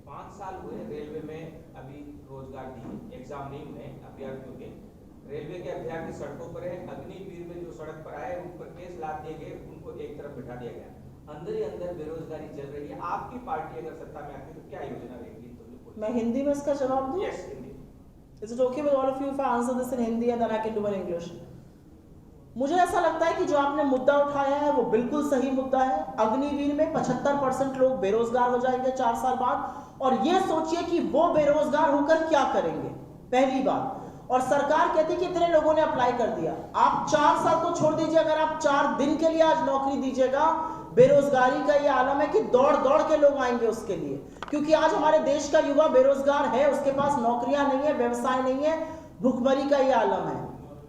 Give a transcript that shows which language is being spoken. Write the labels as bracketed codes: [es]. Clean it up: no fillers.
[hi] 5 साल हुए रेलवे में अभी रोजगार दी, एग्जाम नहीं हुए अभ्यर्थियों के। रेलवे के अभ्यर्थी सड़कों पर है, अग्निवीर में जो सड़क पर आए उन पर केस लाद दिए गए, उनको एक तरफ बिठा दिया गया। अंदर ही अंदर बेरोजगारी चल रही है। आपकी पार्टी अगर सत्ता में आती है तो क्या योजना रहेगी? मैं हिंदी में इसका जवाब दूं? [en] Yes, [hi] Hindi. [en] Is it okay with all of you if I answer this in Hindi and then I can do it in English? [hi] मुझे ऐसा लगता है कि जो आपने मुद्दा उठाया है वो बिल्कुल सही मुद्दा है। अग्निवीर में 75% लोग बेरोजगार हो जाएंगे 4 साल बाद, और ये सोचिए कि वो बेरोजगार होकर क्या करेंगे, पहली बात। और सरकार कहती है कि इतने लोगों ने अप्लाई कर दिया। आप 4 साल तो छोड़ दीजिए, अगर आप 4 दिन के लिए आज नौकरी दीजिएगा, बेरोजगारी का ये आलम है कि दौड़ दौड़ के लोग आएंगे उसके लिए, क्योंकि आज हमारे देश का युवा बेरोजगार है, उसके पास नौकरियां नहीं है, व्यवसाय नहीं है, भुखमरी का ये आलम है।